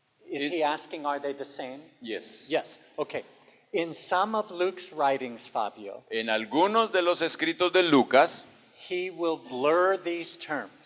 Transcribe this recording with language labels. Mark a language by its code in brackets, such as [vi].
[en] Is he asking, are they the same? Yes. Yes. Okay. In some of Luke's writings, Fabio, [es] En algunos de los escritos de Lucas, [en] he will blur these terms.